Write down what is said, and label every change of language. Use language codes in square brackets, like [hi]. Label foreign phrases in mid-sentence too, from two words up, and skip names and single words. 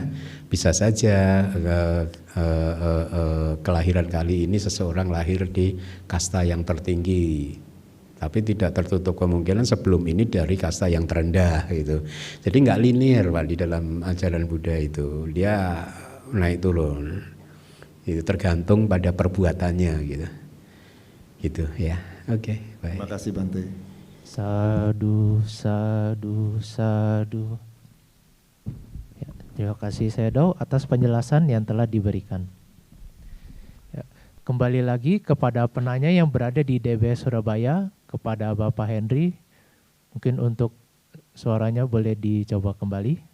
[id] Bisa saja kelahiran kali ini seseorang lahir di kasta yang tertinggi, tapi tidak tertutup kemungkinan sebelum ini dari kasta yang terendah gitu. Jadi nggak linear Pak di dalam ajaran Buddha itu, dia naik turun. Itu tergantung pada perbuatannya gitu. Gitu ya. Oke, baik. Terima kasih Bante. [pi] Sadu, sadu, sadu. [id] Ya, terima kasih Sedo atas penjelasan yang telah diberikan. Ya, kembali lagi kepada penanya yang berada di DBS Surabaya, kepada Bapak Henry, mungkin untuk suaranya boleh dicoba kembali.